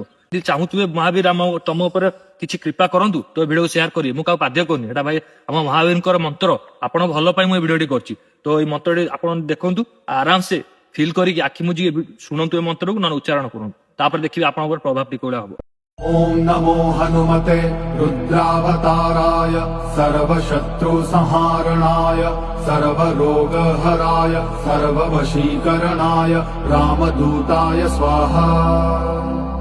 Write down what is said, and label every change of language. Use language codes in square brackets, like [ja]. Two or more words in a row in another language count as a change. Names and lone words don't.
[or] ଯଦି ଚାହୁଁଥିବେ ମହାବୀର ଆମ ତମ ଉପରେ କିଛି କୃପା କରନ୍ତୁ, ତ ଏ ଭିଡିଓକୁ ସେୟାର କରିବେ। ମୁଁ କାହାକୁ ବାଧ୍ୟ କରୁନି, ଏଟା ଭାଇ ଆମ ମହାବୀରଙ୍କର ମନ୍ତ୍ର, ଆପଣ ଭଲ ପାଇଁ ମୁଁ ଏ ଭିଡିଓଟି କରିଛି। ତ ଏଇ ମନ୍ତ୍ରଟି ଆପଣ ଦେଖନ୍ତୁ, ଆରାମସେ ଫିଲ୍ କରିକି ଆଖି ମୁଜିକି ଶୁଣନ୍ତୁ ଏ ମନ୍ତ୍ରକୁ, ନହେଲେ ଉଚ୍ଚାରଣ କରନ୍ତୁ। ତାପରେ ଦେଖିବେ ଆପଣଙ୍କ ଉପରେ ପ୍ରଭାବ କିଭଳିଆ ହବ। [sa] ॐ नमो हनुमते रुद्रावताराय सर्वशत्रुसंहारणाय सर्वरोगहराय सर्ववशीकरणाय रामदूताय स्वाहा।